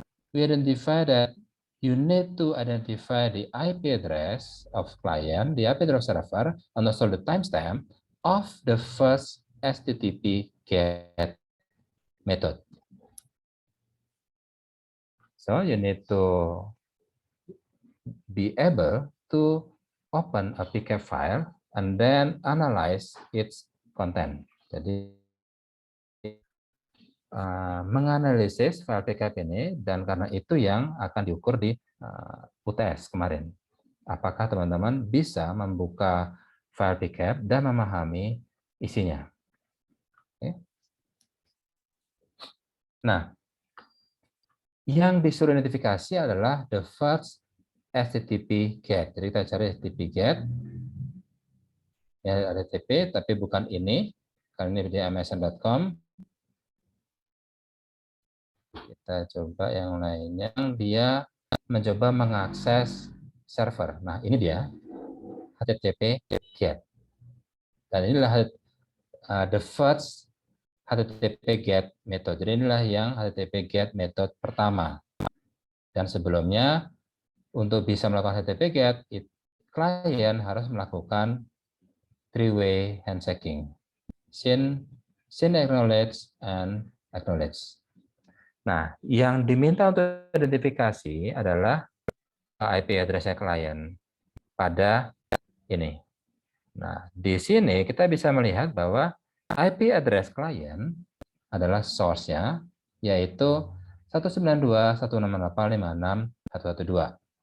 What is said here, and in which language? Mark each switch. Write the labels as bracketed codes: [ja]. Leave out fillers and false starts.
[en] We identify that you need to identify the IP address of client, the IP address of server, and also the timestamp of the first HTTP GET method. So you need to be able to open a PCAP file and then analyze its content. [id] Jadi menganalisis file PCAP ini, dan karena itu yang akan diukur di UTS kemarin. Apakah teman-teman bisa membuka file PCAP dan memahami isinya. Oke. Nah, yang disuruh identifikasi adalah [en] the first HTTP GET. [id] Jadi kita cari HTTP GET. Ya, ada HTTP, tapi bukan ini. Karena ini di msn.com. kita coba yang lainnya. Dia mencoba mengakses server. Nah, ini dia HTTP GET. Dan inilah [en] the first HTTP GET method. [id] Jadi inilah yang HTTP GET method pertama. Dan sebelumnya untuk bisa melakukan HTTP GET, klien harus melakukan three-way handshaking. [en] Send acknowledge and acknowledge. [id] Nah, yang diminta untuk identifikasi adalah IP address-nya klien pada ini. Nah, di sini kita bisa melihat bahwa IP address klien adalah source-nya, yaitu 192.168.56.112.